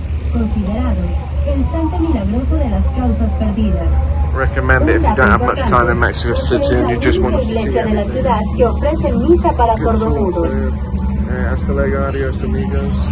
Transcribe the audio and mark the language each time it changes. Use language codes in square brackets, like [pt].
[es] Considerado el santo milagroso de las causas perdidas. [en] Recommend it if you don't have much time in Mexico City and you just want to see everything. Good tour for [es] hasta luego, adios amigos.